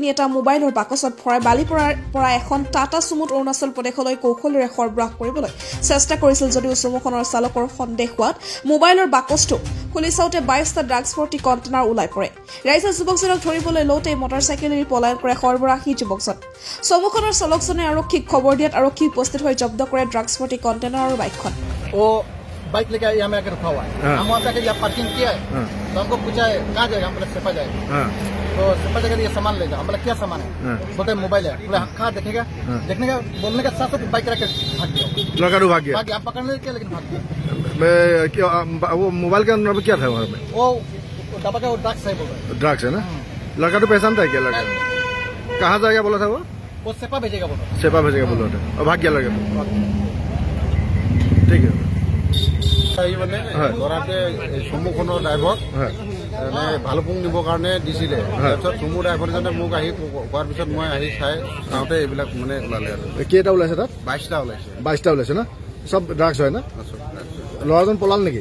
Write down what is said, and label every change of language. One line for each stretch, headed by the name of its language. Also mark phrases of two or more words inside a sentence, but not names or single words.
Assamese: এটা মোবাইলৰ বাকচত ভৰাই বালিপাৰাৰ পৰা এখন টাটা সুমুত অৰুণাচল প্ৰদেশলৈ কৌশলেৰে সৰবৰাহ কৰিবলৈ চেষ্টা কৰিছিল যদিও সুমুখনৰ চালকৰ সন্দেহ হোৱাত মোবাইলৰ বাকচটো খুলি চাওঁতে 22টা ড্ৰাগছ ভৰ্তি কণ্টেইনাৰ ওলাই পৰে ৰাইজে যুৱকজনক ধৰিবলৈ লওঁতে মটৰচাইকেলেৰে পলায়ন কৰে সৰবৰাহী যুৱকজন সুমুখনৰ চালকজনে আৰক্ষীক খবৰ দিয়াত আৰক্ষী উপস্থিত হৈ জব্দ কৰে ড্ৰাগছ ভৰ্তি কণ্টেইনাৰ আৰু বাইকখন
Hindi: बाइक लेके यहाँ में आकर रखा हुआ है हम वहाँ पे यहाँ पार्किंग किया है तो हमको पूछा है कहाँ जाएगा हम बोले सेपा जाएगा तो सेपा जाकर ये सामान लेगा हम बोले क्या सामान है बोलते मोबाइल है बोले कहाँ देखेगा देखने का बोलने का साथ साथ बाइक रख के भाग गया लड़का भाग गया आप पकड़ने क्या लेकिन भाग गया वो मोबाइल के अंदर क्या था वहाँ पे वो दबा का ड्रग्स है बोल रहे ड्रग्स है ना लड़का तो पहचान था क्या लड़का कहाँ जाएगा बोला था वो सेपा भेजेगा बोल सेपा भेजेगा बोल रहे और भाग गया लड़का ठीक है
Assamese: মানে লৰাটোৱে চমুখনৰ ড্ৰাইভৰ ভালুপুং নিবৰ কাৰণে দিছিলে তাৰপিছত চমু ড্ৰাইভাৰজনে মোক আহি কোৱাৰ পিছত মই আহি চাওঁতে এইবিলাক মানে ওলালে আৰু কেইটা ওলাইছে তাত 22টা ওলাইছে না চব ড্ৰাগছ হয় না ল'ৰাজন পলাল নেকি